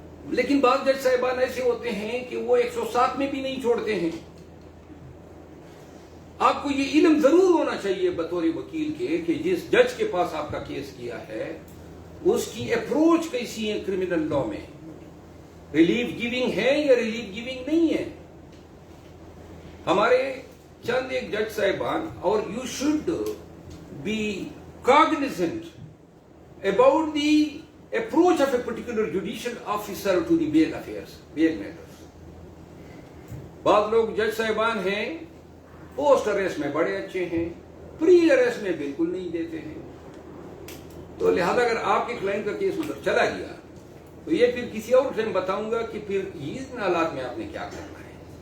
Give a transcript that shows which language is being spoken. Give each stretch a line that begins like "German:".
Urdu: لیکن بعض جج صاحبان ایسے ہوتے ہیں کہ وہ 107 میں بھی نہیں چھوڑتے ہیں. آپ کو یہ علم ضرور ہونا چاہیے بطور وکیل کے کہ جس جج کے پاس آپ کا کیس کیا ہے اس کی اپروچ کیسی ہے کرمنل لا میں, ریلیف گیونگ ہے یا ریلیف گیونگ نہیں ہے. ہمارے چند ایک جج صاحبان, اور
English: You should be cognizant about the approach of a particular judicial officer to the bail affairs, bail matters.
Urdu: بعض لوگ جج صاحبان ہیں پوسٹ اریسٹ میں بڑے اچھے ہیں, پری اریسٹ میں بالکل نہیں دیتے ہیں. تو لہذا اگر آپ کے کلائنٹ کا کیس ادھر چلا گیا تو یہ پھر کسی اور ٹائم بتاؤں گا کہ پھر ان حالات میں آپ نے کیا کرنا ہے.